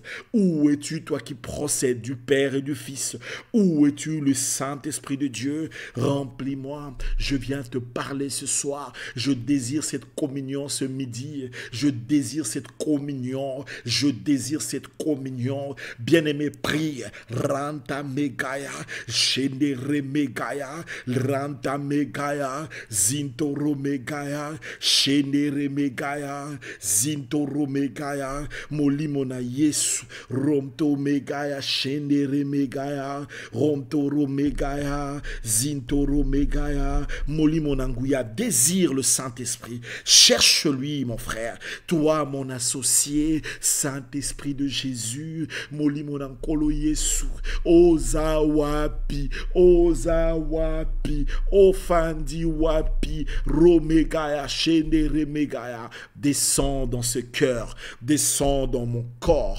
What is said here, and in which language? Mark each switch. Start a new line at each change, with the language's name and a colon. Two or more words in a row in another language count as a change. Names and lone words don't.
French: Où es-tu, toi qui procèdes du Père et du Fils? Où es-tu, le Saint-Esprit de Dieu? Remplis-moi, je viens te parler ce soir, je désire cette communion ce midi, je désire cette communion, je désire cette communion. Bien-aimé, prie, Ranta Megaya, Shendere Megaya, Ranta Megaya, Zintoro Megaya, Shendere Megaya, Zintoro Megaya,
Lingala: Molimona Yesu, Romto Megaya, Shendere Megaya, Romtoro Megaya, Zintoro Megaya, Molimonanguya,
French: désire le Saint-Esprit, cherche-lui mon frère, toi mon associé, Saint-Esprit de Jésus,
Lingala: Molimonankolo Yesu, Oza Wapi, Ofandi Wapi, Romegaya, Shendere Megaya,
French: descends dans ce cœur, descends dans mon corps,